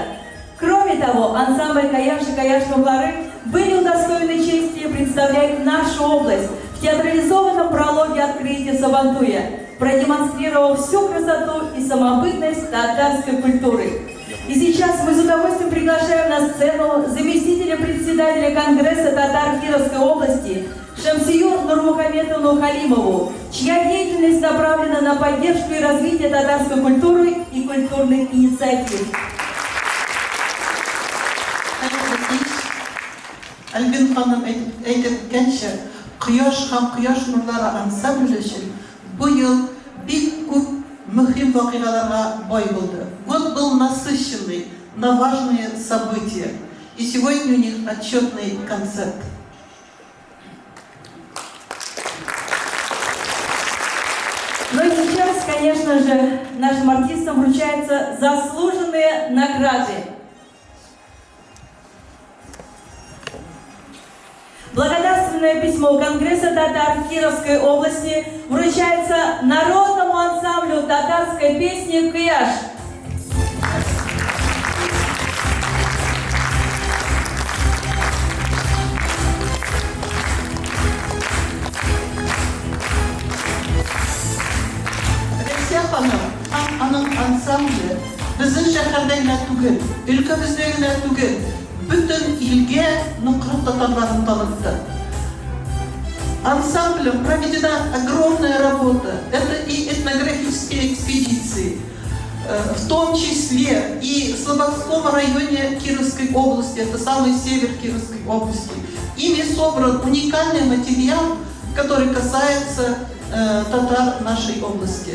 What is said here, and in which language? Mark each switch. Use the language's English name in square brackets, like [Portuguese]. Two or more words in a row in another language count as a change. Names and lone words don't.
[Russian] Кроме того, ансамбль «Кыяш» и «Кыяш Нурлары» были удостоены чести представлять нашу область в театрализованном прологе открытия Сабантуя, продемонстрировав всю красоту и самобытность татарской культуры. И сейчас мы с удовольствием приглашаем на сцену заместителя председателя Конгресса татар Кировской области Шамсию Нурмухаметовну Халимову, чья деятельность направлена на поддержку и развитие татарской культуры и культурных инициатив. [Tatar] Альбин ханым әйткәнчә, Quyosh һәм Quyosh Нурлары ансамбле өчен бу ел бик күп мөһим вакыйгаларга бай булды. [Russian] Год был насыщенный на важные события, и сегодня у них отчетный концерт. Ну и сейчас, конечно же, нашим артистам вручаются заслуженные награды. Благодарственное письмо Конгресса татар Кировской области вручается народному ансамблю татарской песни «Кыяш». [Tatar] Рәйсә ханым һәм аның ансамбле безнең шәһәрдә генә түгел, өлкәбездә генә түгел, бөтен илгә ныклы татарларын танытты. [Russian] Ансамблем проведена огромная работа. Это и этнографические экспедиции, в том числе и в Слободском районе Кировской области, это самый север Кировской области. Ими собран уникальный материал, который касается татар нашей области.